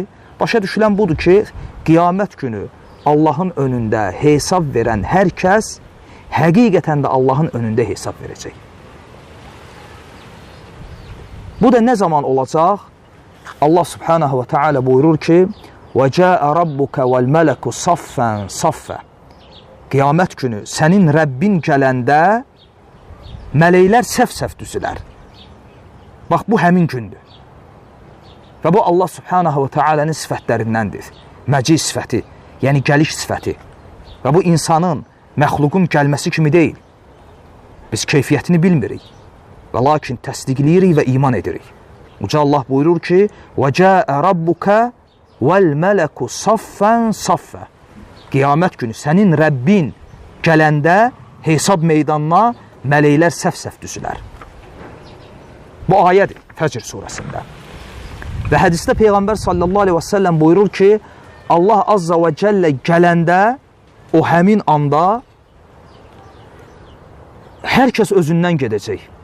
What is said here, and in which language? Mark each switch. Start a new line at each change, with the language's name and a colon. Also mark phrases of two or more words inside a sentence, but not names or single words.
Azerbaijani: Başa düşülən budur ki, qiyamət günü Allahın önündə hesab verən hər kəs həqiqətən də Allahın önündə hesab verəcək. Bu da nə zaman olacaq? Allah
Arabic: سبحانه وتعالى
Azerbaijani: buyurur ki,
Arabic: وَجَاءَ رَبُّكَ وَالْمَلَكُ صَفًّا صَفًّا
Azerbaijani: Qiyamət günü sənin Rəbbin gələndə mələklər səf-səf düzülər. Bax, bu həmin gündür. Və bu Allah
Arabic: سبحانه وتعالى
Azerbaijani: sifətlərindəndir. Məci sifəti, yəni gəliş sifəti. Və bu insanın, məxluqun gəlməsi kimi deyil. Biz keyfiyyətini bilmirik. Və lakin təsdiqləyirik və iman edirik. Uca Allah buyurur ki,
Arabic: وَجَاءَ رَبُّكَ وَالْمَلَكُ صَفًّا صَفًّا
Azerbaijani: Qiyamət günü sənin Rəbbin gələndə hesab meydanına mələklər səf-səf düzülər. Bu ayədir Fəcr surəsində. Və hədisdə Peyğəmbər
Arabic: صلى الله عليه وسلم
Azerbaijani: buyurur ki, Allah
Arabic: عز وجل
Azerbaijani: gələndə, o həmin anda hər kəs özündən gedəcək.